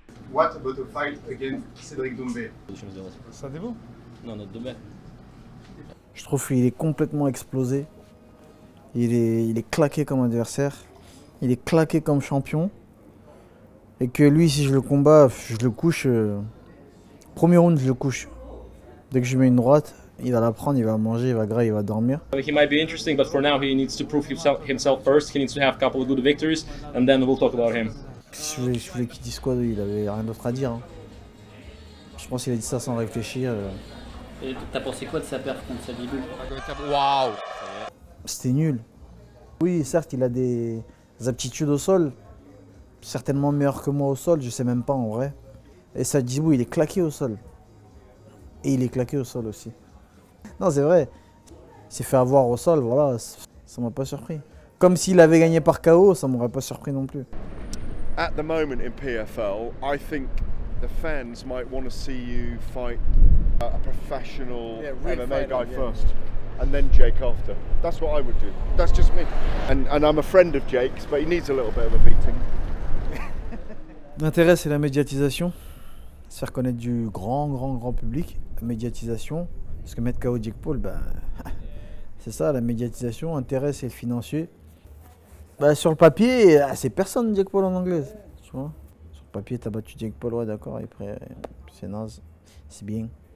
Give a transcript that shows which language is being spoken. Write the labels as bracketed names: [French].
[English] What about a fight against Cédric Doumbé? [French] Ça c'est vous? Non, notre Doumbé. Je trouve qu'il est complètement explosé. Il est claqué comme adversaire. Il est claqué comme champion. Et que lui, si je le combats, je le couche. Premier round, je le couche. Dès que je mets une droite, il va la prendre, il va manger, il va grailler, il va dormir. [English] He might be interesting, but for now he needs to prove himself first. He needs to have a couple of good victories, and then we'll talk about him. [French] Si je voulais qu'il dise quoi, il avait rien d'autre à dire. Hein. Je pense qu'il a dit ça sans réfléchir. Et t'as pensé quoi de sa perte contre Sadibou? Waouh! C'était nul. Oui, certes, il a des aptitudes au sol, certainement meilleures que moi au sol, je sais même pas en vrai. Et Sadibou, il est claqué au sol. Et il est claqué au sol aussi. Non, c'est vrai. Il s'est fait avoir au sol, voilà, ça m'a pas surpris. Comme s'il avait gagné par KO, ça m'aurait pas surpris non plus. [English] At the moment in PFL, I think the fans might want to see you fight a professional MMA guy first, and then Jake after. That's what I would do. That's just me. And I'm a friend of Jake's, but he needs a little bit of a beating. [French] L'intérêt, c'est la médiatisation. Se faire connaître du grand public. La médiatisation. Parce que mettre KO Jake Paul, bah, c'est ça, la médiatisation. L'intérêt, c'est le financier. Bah, sur le papier, c'est personne Jake Paul en anglais. Tu vois, sur le papier, t'as battu Jake Paul, ouais, d'accord. Après, c'est naze. C'est bien.